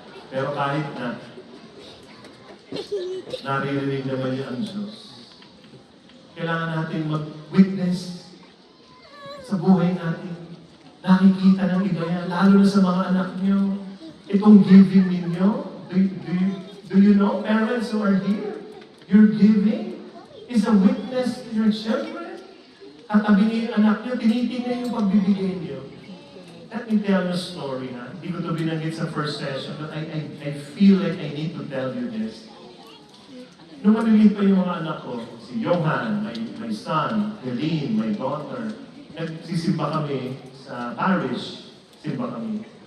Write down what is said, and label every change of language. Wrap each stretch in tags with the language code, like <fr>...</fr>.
<tl>Pero kahit na, naririnig naman niya ang Diyos. Kailangan natin mag-witness sa buhay natin. Nakikita ng iba yan, lalo na sa mga anak niyo. Itong giving ninyo,</tl> <en>do you know, parents who are here, your giving is a witness to your children.</en> <tl>Katabi niyo yung anak niyo, tinitingnan yung pagbibigay niyo.</tl> <en>Let me tell you a story, ha?</en> <tl>Hindi ko ito binanggit sa</tl> <en>first session, but I feel like I need to tell you this.</en> <tl>Nung maliliit pa yung mga anak ko, si Johan,</tl> <en>my son,</en> <tl>Helene,</tl> <en>my daughter,</en> <tl>nagsisimba kami sa parish, simba kami.</tl>